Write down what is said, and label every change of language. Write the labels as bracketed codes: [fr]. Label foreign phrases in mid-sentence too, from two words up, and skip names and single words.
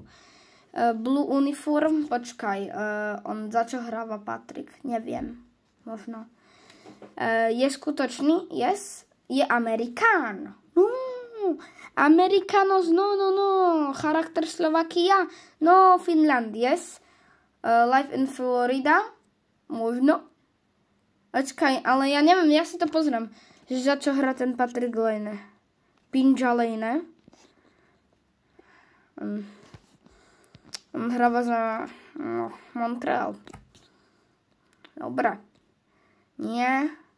[en] Blue Uniform, [sk] počkaj, on za čo hráva Patrick? Neviem, možno. Je skutočný? Yes. Je Amerikán? Amerikanos, no. Charakter Slovakia? [en] No, Finland, yes. Live in Florida? [sk] Možno. Počkaj, ale ja neviem, ja si to pozriem. Že za čo hrá ten Patrick Laine? Pinja Laine? On hráva za Montreal. Dobre. Nie.